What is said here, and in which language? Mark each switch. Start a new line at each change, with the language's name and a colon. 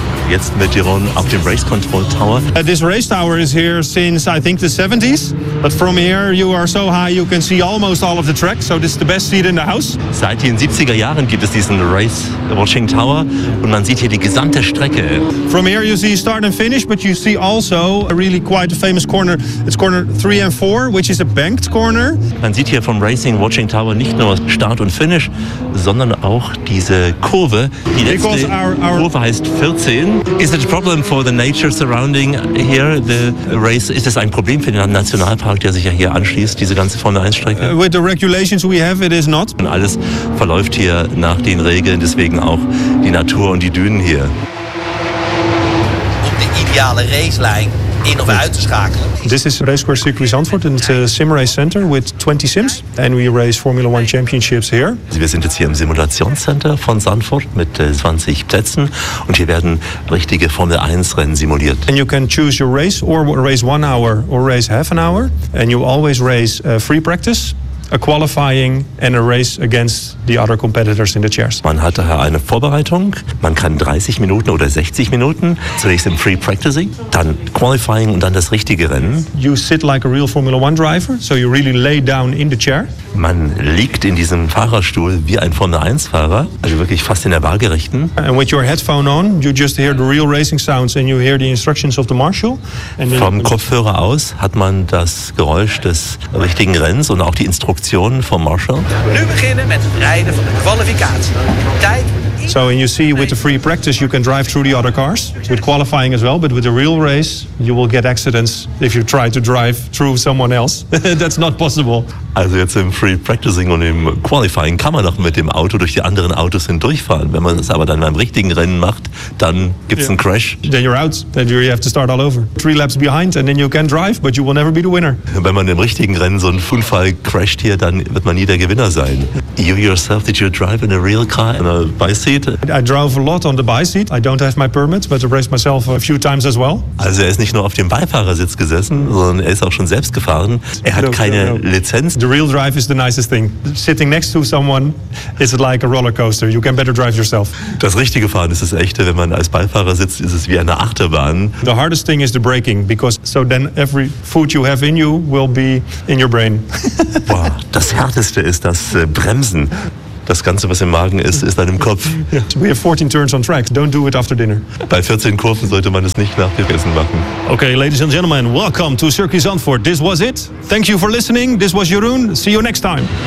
German: Jetzt mit Jeroen auf dem Race Control Tower.
English: This race tower is here since I think the 70s. But from here you are so high you can see almost all of the track. So this is the best seat in the house.
German: Seit den 70er Jahren gibt es diesen Race Watching Tower und man sieht hier die gesamte Strecke.
English: From here you see start and finish, but you see also a really quite a famous corner. It's corner 3 and 4, which is a banked corner.
German: Man sieht hier vom Racing Watching Tower nicht nur Start und Finish, sondern auch diese Kurve. Die letzte Kurve heißt 14.
English: Is it a problem for the nature surrounding here, the race?
German: Ist es ein Problem für den Nationalpark, der sich ja hier anschließt, diese ganze Formel-1-Strecke?
English: With the regulations we have, it is not.
German: Und alles verläuft hier nach den Regeln, deswegen auch die Natur und die Dünen hier.
Dutch: Um die ideale Racelijn in of uit te schakelen.
English: This is Race Course Circuit Zandvoort, and it's a sim race center with 20 sims. And we race Formula One Championships here.
German: Wir sind jetzt hier im Simulationscenter von Zandvoort mit 20 Plätzen. Und hier werden richtige Formel 1 Rennen simuliert.
English: And you can choose your race or race 1 hour or race half an hour. And you always race free practice, a qualifying and a race against the other competitors in the chairs.
German: Man hat daher eine Vorbereitung. Man kann 30 Minuten oder 60 Minuten zunächst im Free Practicing, dann Qualifying und dann das richtige Rennen.
English: You sit like a real Formula One driver, so you really lay down in the chair.
German: Man liegt in diesem Fahrerstuhl wie ein Formel 1 Fahrer, also wirklich fast in der Waagerechten.
English: And with your headphone on, you just hear the real racing sounds and you hear the instructions of the marshal.
German: Vom Kopfhörer aus hat man das Geräusch des richtigen Rennens und auch die Instruktionen vom Marshal.
Dutch: Nu beginnen met rijden van de kwalificatie. Tijd.
English: So and you see with the free practice you can drive through the other cars with qualifying as well, but with the real race you will get accidents if you try to drive through someone else. That's not possible.
German: Also jetzt im Free Practicing und im Qualifying kann man noch mit dem Auto durch die anderen Autos hindurchfahren. Wenn man es aber dann beim richtigen Rennen macht, dann gibt's einen Crash.
English: Then you're out. Then you have to start all over. Three laps behind and then you can drive, but you will never be the winner.
German: Wenn man im richtigen Rennen so einen Unfall crasht hier, dann wird man nie der Gewinner sein.
English: You yourself, did you drive in a real car, in a bicycle? I drove a lot on the bi-seat. I don't have my permit, but I raced myself a few times as well.
German: Also er ist nicht nur auf dem Beifahrersitz gesessen, sondern er ist auch schon selbst gefahren. Er hat keine Lizenz.
English: The real drive is the nicest thing. Sitting next to someone is like a roller coaster. You can better drive yourself.
German: Das richtige Fahren ist das echte. Wenn man als Beifahrer sitzt, ist es wie eine Achterbahn.
English: The hardest thing is the braking, because so then every food you have in you will be in your brain.
German: Wow, das härteste ist das Bremsen. Das Ganze, was im Magen ist, ist dann im Kopf.
English: We have 14 turns on track. Don't do it after dinner.
German: Bei 14 Kurven sollte man es nicht nach dem Essen machen.
English: Okay, ladies and gentlemen, welcome to Circuit Zandvoort. This was it. Thank you for listening. This was Jeroen. See you next time.